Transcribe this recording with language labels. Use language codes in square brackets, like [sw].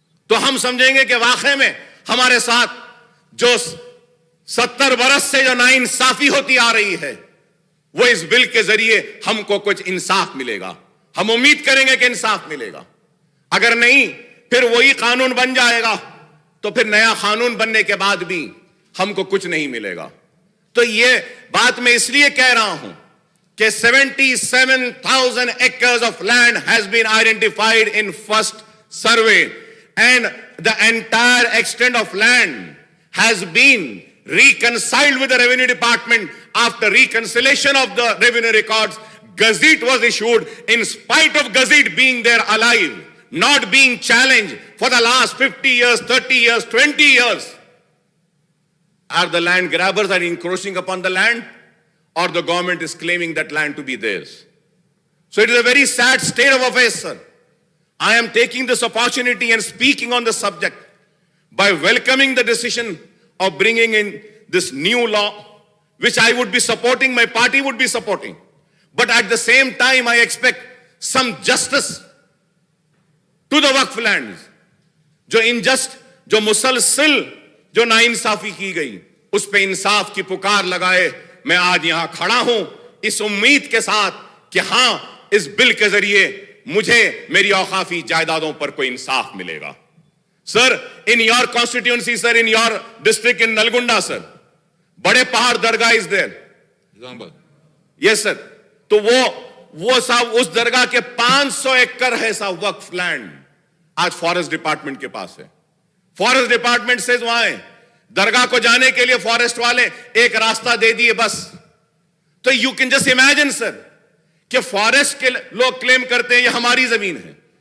[ur] تو ہم سمجھیں گے کہ واقعی میں ہمارے ساتھ جو 70 برس سے جو ناانصافی ہوتی آ رہی ہے وہ اس بل کے ذریعے ہم کو کچھ انصاف ملے گا. ہم امید کریں گے کہ انصاف ملے گا. اگر نہیں پھر وہی قانون بن جائے گا, تو پھر نیا قانون بننے کے بعد بھی ہم کو کچھ نہیں ملے گا. تو یہ بات میں اس لیے کہہ رہا ہوں کہ [en] 77,000 acres of land has been identified in first survey, and the entire extent of land has been reconciled with the revenue department. After reconciliation of the revenue records, gazette was issued. In spite of gazette being there alive, not being challenged for the last 50 years, 30 years, 20 years, are the land grabbers are encroaching upon the land, or the government is claiming that land to be theirs. So it is a very sad state of affairs, sir. I am taking this opportunity and speaking on the subject by welcoming the decision of bringing in this new law, which I would be supporting, my party would be supporting. But at the same time, I expect some justice to the waqf lands. [ur] جو ingest, جو مسلسل جو ناانصافی کی گئی, اس پہ انصاف کی پکار لگائے میں آج یہاں کھڑا ہوں اس امید کے ساتھ کہ ہاں اس بل کے ذریعے مجھے میری اوقافی جائیدادوں پر کوئی انصاف ملے گا. [en] Sir, in your constituency, sir, in your district in Nalgonda, sir, Bade Pahad dargah is there. Yes, sir. [ur] تو وہ صاحب اس درگاہ کے 500 ایکڑ ہے صاحب وقف لینڈ, آج فارسٹ ڈپارٹمنٹ کے پاس ہے. فارسٹ ڈپارٹمنٹ سے وہاں ہے, درگاہ کو جانے کے لیے فارسٹ والے ایک راستہ دے دیے بس. تو [en] you can just imagine [ur] سر کہ فارسٹ کے لوگ کلیم کرتے ہیں یہ ہماری زمین ہے.